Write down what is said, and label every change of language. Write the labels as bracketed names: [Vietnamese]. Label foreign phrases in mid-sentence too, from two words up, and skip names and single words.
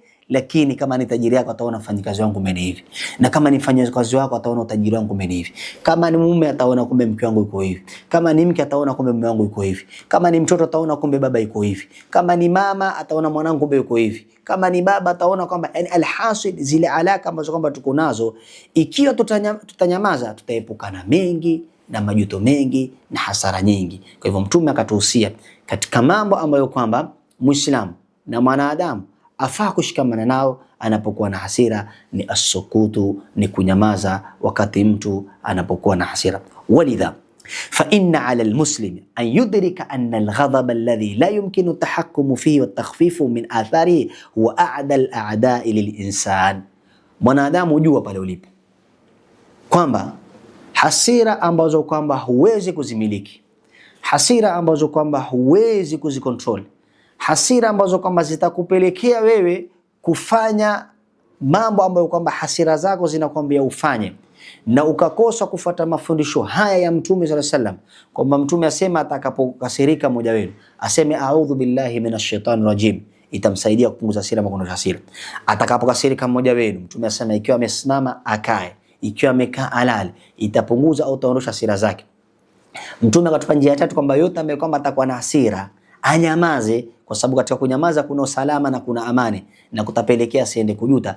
[Swahili] lakini kama ni tajiri yako ataona mfanyikazi wangu mimi hivi, na kama ni mfanyakazi wako ataona utajiri wangu mimi hivi, kama ni mume ataona kumbe mke wangu yuko hivi, kama ni mke ataona kumbe mume wangu yuko hivi, kama ni mtoto ataona kumbe baba yuko hivi, kama ni mama ataona mwanangu kumbe yuko hivi, kama ni baba ataona kwamba, yani alhasil, zile alaka ambazo kwamba tuko nazo, ikiwa tutanyamaza tutaepukana mengi na majuto mengi na hasara nyingi. Kwa hivyo Mtume akatuhusia katika mambo ambayo kwamba Muislamu na mwanadamu afaa kushikamana nao anapokuwa na hasira, ni as-sukutu, ni kunyamaza wakati mtu anapokuwa na hasira. [Arabic] ولذا فإن على المسلم أن يدرك أن الغضب الذي لا يمكن التحكم فيه والتخفيف من آثاره هو أعدى الأعداء للإنسان. [Swahili] Mwanadamu jua pale ulipo kwamba hasira ambazo kwamba huwezi kuzimiliki, hasira ambazo kwamba huwezi kuzikontrol, hasira ambazo kwamba zitakupelekea wewe kufanya mambo ambayo kwamba hasira zako zinakwambia ufanye, na ukakosa kufuata mafundisho haya ya Mtume [Arabic] صلى الله عليه وسلم, [Swahili] kwamba Mtume asema atakapokasirika mmoja wenu aseme [Arabic] أعوذ بالله من الشيطان الرجيم, [Swahili] itamsaidia kupunguza hasira, makondo ya hasira. Atakapokasirika mmoja wenu, Mtume asema ikiwa amesimama akae, ikiwa amekaa alale, itapunguza au itaondosha hasira zake. Mtume akatupa njia 3 kwamba yote ambaye kwamba atakuwa na hasira anyamaze, kwa sababu katika kunyamaza kuna usalama na kuna amani na kutapelekea asiende kujuta.